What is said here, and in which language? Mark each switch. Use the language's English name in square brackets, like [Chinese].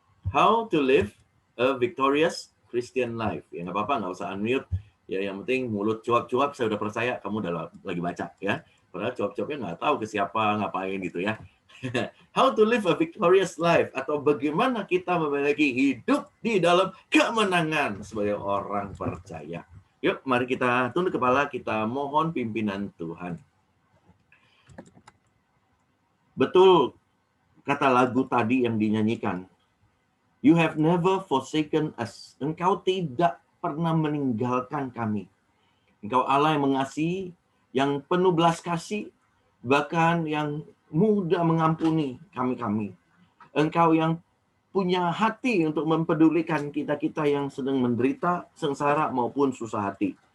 [English] How to live a victorious Christian life. [Indonesian] Ya nggak apa-apa, nggak usah unmute. Ya yang penting mulut cuap-cuap, saya udah percaya kamu udah lagi baca ya. Padahal cuap-cuapnya nggak tahu ke siapa, ngapain gitu ya. [English] How to live a victorious life, [Indonesian] atau bagaimana kita memiliki hidup di dalam kemenangan sebagai orang percaya. Yuk, mari kita tunduk kepala, kita mohon pimpinan Tuhan. Betul kata lagu tadi yang dinyanyikan. [English] You have never forsaken us. [Indonesian] Engkau tidak pernah meninggalkan kami. Engkau Allah yang mengasihi, yang penuh belas kasih, bahkan yang mudah mengampuni kami-kami. Engkau yang punya hati untuk mempedulikan kita-kita yang sedang menderita, sengsara maupun susah hati.